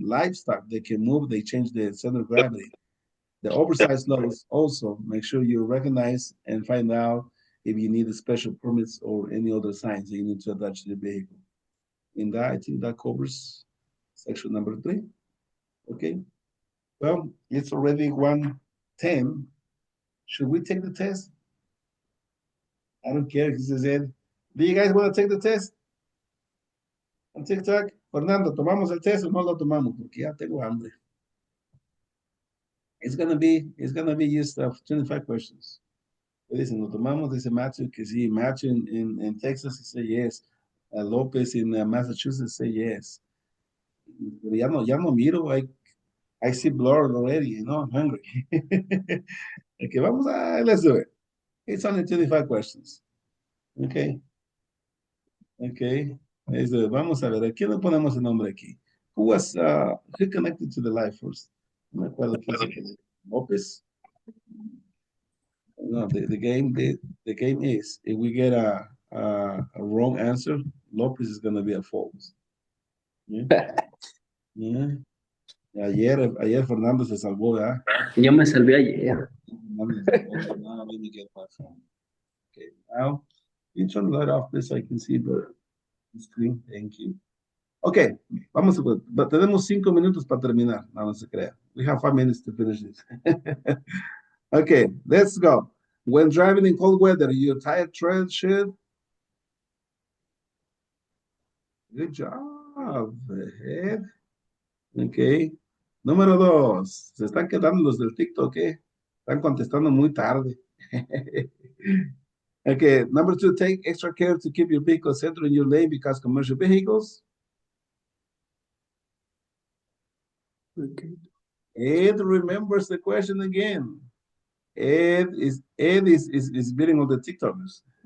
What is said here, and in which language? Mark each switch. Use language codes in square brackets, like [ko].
[en] Livestock, they can move, they change the center of gravity. The oversized loads also make sure you recognize and find out if you need special permits or any other signs that you need to attach to the vehicle. In that, I think that covers section number 3. Okay. Well, it's already 1:10. Should we take the test? I don't care. He says, Ed, do you guys want to take the test? [es] On TikTok, Fernando, ¿tomamos el test o no lo tomamos? Porque ya tengo hambre. [en] It's gonna be just 25 questions. [es] Dicen, ¿lo tomamos? Dice Matthew que sí. [en] Matthew in Texas, he said yes. Lopez in Massachusetts say yes. [es] Pero ya no miro. [en] I see blurred already, I'm hungry. Okay, let's do it. It's only 25 questions. Okay. Okay. [es] Vamos a ver, ¿a quién le ponemos el nombre aquí? [en] Who connected to the live first? [es] No me acuerdo quién se conectó. [en] Lopez? No, the game is, if we get a wrong answer, Lopez is going to be a false. Yeah. Yeah. [es] Ayer Fernando se salvó, ¿verdad? Yo me salvé ayer. [en] Now let me get my phone. Okay, now you turn the light off this so I can see the screen. Thank you. [es] Okay, vamos a ver. Tenemos 5 minutos para terminar. No se crea. [en] We have 5 minutes to finish this. Okay, let's go. When driving in cold weather, your tire tread should. Good job, Ed. Okay. [es] Número 2. Se están quedando los del TikTok, ¿eh? Están contestando muy tarde. [en] Okay, number 2, take extra care to keep your vehicle centered in your lane because commercial vehicles Okay. Ed remembers the question again. Ed is beating on the TikTokers.